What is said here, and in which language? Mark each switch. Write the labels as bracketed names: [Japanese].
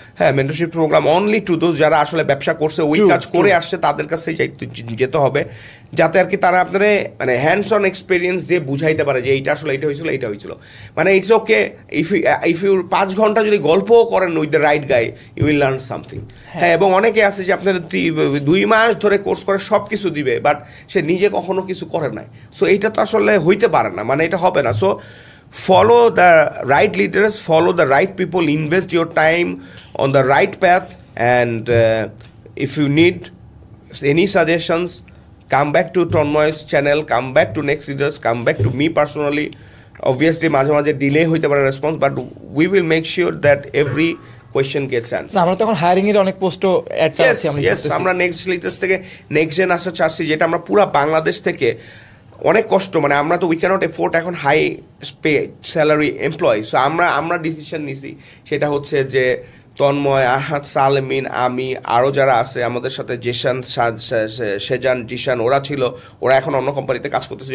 [Bangla] হ্যাঁ, mentorship programme [English] only to those [Bangla] যারা আসলে ব্যবসা করছে, ওই কাজ করে আসছে, তাদের কাছে যেতে হবে, যাতে আর কি তারা আপনার মানে হ্যান্ডস অন এক্সপিরিয়েন্স দিয়ে বুঝাইতে পারে যে এইটা আসলে এইটা হয়েছিল। [English] মানে it's okay if you [Bangla] 5 ঘন্টা যদি গল্পও করেন [English] With the right guy, you will learn something. [Bangla] হ্যাঁ, এবং অনেকে আছে যে আপনার 2 মাস ধরে কোর্স করে সব কিছু দিবে, বাট সে নিজে কখনো কিছু করে নাই। সো এইটা তো আসলে হইতে পারে না, মানে এটা হবে না। [English] So follow the right leaders, follow the right people, invest your time on the right path, and if you need any suggestions, come back to Tonmoy's channel, come back to Next Leaders, come back to me personally. Obviously [Bangla] মাঝে মাঝে delay হইতে পারে response, [English] But we will make sure that every question gets answered. [Bangla] আমরা তখন hiring এর অনেক পোস্টও add চালাচ্ছি। আমরা নেক্সট লিডার্স থেকে নেক্সট জেন আসা চাচ্ছি, যেটা আমরা পুরো বাংলাদেশ থেকে অনেক কষ্ট, মানে আমরা তো [English] we can't afford [Bangla] এখন high pay salary employee. So আমরা ডিসিশন নিছি, সেটা হচ্ছে যে তন্ময়, আহাদ, সালেমিন, আমি, আরও যারা আছে আমাদের সাথে, জেশান, সেজান, জিশান, ওরা ছিল, ওরা এখন অন্য কোম্পানিতে কাজ করতেছে।